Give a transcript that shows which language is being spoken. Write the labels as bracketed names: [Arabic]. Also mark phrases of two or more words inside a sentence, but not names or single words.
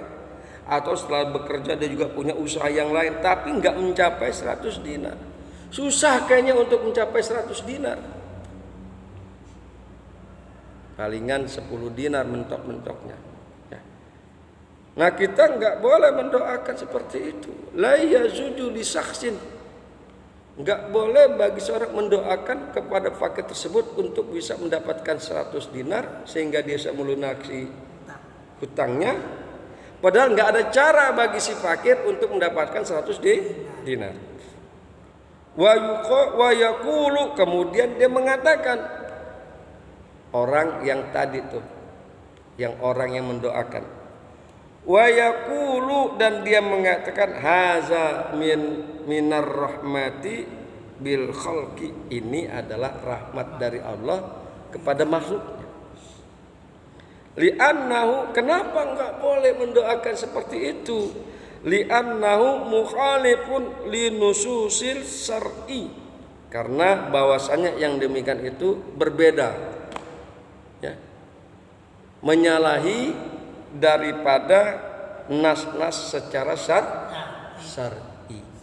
[Indonesian] Atau setelah bekerja dia juga punya usaha yang lain, tapi nggak mencapai 100 dinar. Susah kayaknya untuk mencapai 100 dinar. Palingan 10 dinar mentok-mentoknya. Ya. Nah kita nggak boleh mendoakan seperti itu. [Arabic] لا يجوز لشخص [Indonesian] Enggak boleh bagi seorang mendoakan kepada fakir tersebut untuk bisa mendapatkan 100 dinar sehingga dia bisa melunasi hutangnya. Padahal enggak ada cara bagi si fakir untuk mendapatkan 100 dinar. [Arabic] ويقول, [Indonesian] kemudian dia mengatakan, orang yang tadi tuh, yang orang yang mendoakan, [Arabic] ويقول, [Indonesian] dan dia mengatakan, [Arabic] هذا من الرحمة بالخلق, [Indonesian] ini adalah rahmat dari Allah kepada makhluknya. Li'annahu, kenapa enggak boleh mendoakan seperti itu? [Arabic] لأنه مخالف لنصوص الشرع, [Indonesian] karena bahwasanya yang demikian itu berbeda, ya, menyalahi daripada nas-nas secara syar'i.